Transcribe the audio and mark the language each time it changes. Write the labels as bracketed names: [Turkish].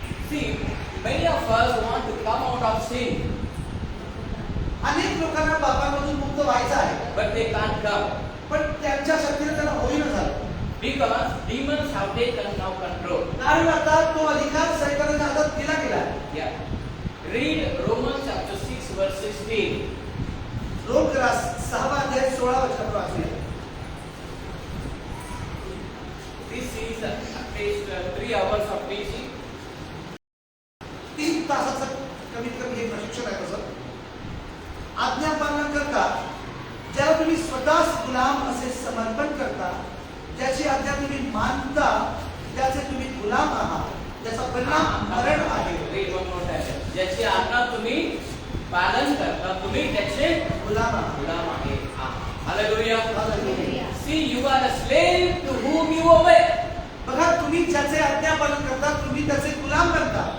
[English] See, many of us want to come out of sin, [Marathi] अनेक लोकांना पापामधून मुक्त व्हायचं आहे, [English] but they can't come [Marathi] पण त्यांच्या शक्तीने त्यांना होईना झालं. [English] because demons have taken now control. [Marathi] कारण आता तो अधिकार सैतानाच्या हातात दिला गेला. [English] Yeah. Read Romans chapter 6 verse 16. [Marathi] Rome 6 अध्याय 16 वचन वाचूया. [English] This is at least 3 hours of teaching. [Marathi] 3 तासाचं कमीत कमी हे प्रशिक्षण आहे. तसं आज्ञापालन करता ज्याला तुम्ही स्वतःच गुलाम असे समर्पण करता, ज्याची आज्ञा तुम्ही मानता, त्याचे तुम्ही गुलाम आहात, त्याचा परिणाम मरण आहे. [English] Read one more time. [Marathi] ज्याची आज्ञा तुम्ही पालन करता, तुम्ही त्याचे गुलाम आहात. गुलाम आहे. Hallelujah. [English] Hallelujah. See, you are a slave to whom you obey. [Marathi] बघा, तुम्ही ज्याचे आज्ञापालन करता, तुम्ही त्याचे गुलाम बनता.